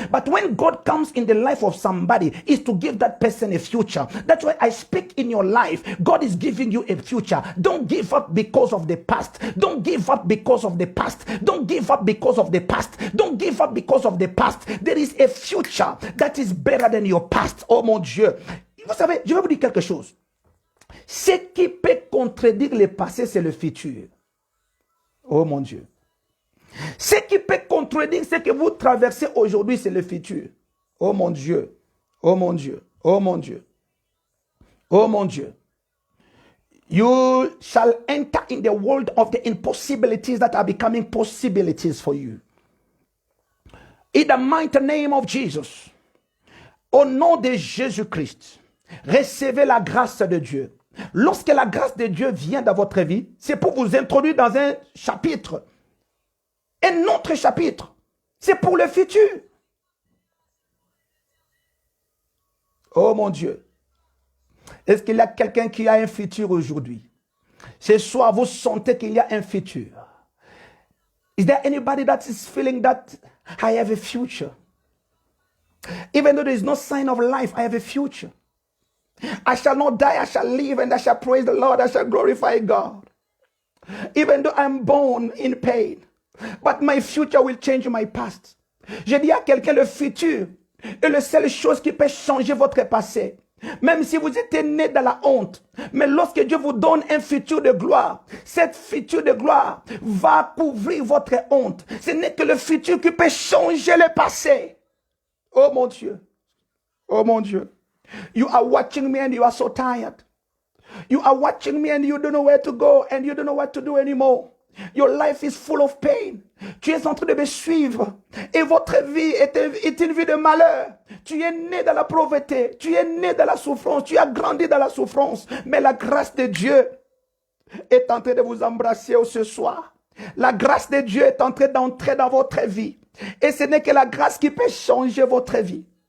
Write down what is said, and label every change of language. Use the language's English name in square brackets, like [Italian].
[English] But when God comes in the life of somebody, is to give that person a future. That's why I speak in your life. God is giving you a future. Don't give up because of the past. Don't give up because of the past. Don't give up because of the past. Don't give up because of the past. There is a future that is better than your past. [French] Oh mon Dieu. Vous savez, je vais vous dire quelque chose. Ce qui peut contredire le passé, c'est le futur. Oh mon Dieu. Ce qui peut contredire ce que vous traversez aujourd'hui, c'est le futur. Oh mon Dieu. Oh mon Dieu. Oh mon Dieu. Oh mon Dieu. [English] You shall enter in the world of the impossibilities that are becoming possibilities for you. In the mighty name of Jesus. [French] Au nom de Jésus-Christ, recevez la grâce de Dieu. Lorsque la grâce de Dieu vient dans votre vie, c'est pour vous introduire dans un chapitre. Un autre chapitre. C'est pour le futur. Oh mon Dieu. Est-ce qu'il y a quelqu'un qui a un futur aujourd'hui? Ce soir, vous sentez qu'il y a un futur. [English] Is there anybody that is feeling that I have a future? Even though there is no sign of life, I have a future. I shall not die, I shall live, and I shall praise the Lord, I shall glorify God. Even though I'm born in pain, but my future will change my past. [French] Je dis à quelqu'un, le futur est la seule chose qui peut changer votre passé. Même si vous êtes né dans la honte, mais lorsque Dieu vous donne un futur de gloire, cette futur de gloire va couvrir votre honte. Ce n'est que le futur qui peut changer le passé. Oh mon Dieu. Oh mon Dieu. [English] You are watching me and you are so tired. You are watching me and you don't know where to go and you don't know what to do anymore. Your life is full of pain. [French] Tu es en train de me suivre et votre vie est une vie de malheur. Tu es né dans la pauvreté, tu es né dans la souffrance, tu as grandi dans la souffrance. Mais la grâce de Dieu est en train de vous embrasser ce soir. La grâce de Dieu est en train d'entrer dans votre vie. Et ce n'est que la grâce qui peut changer votre vie.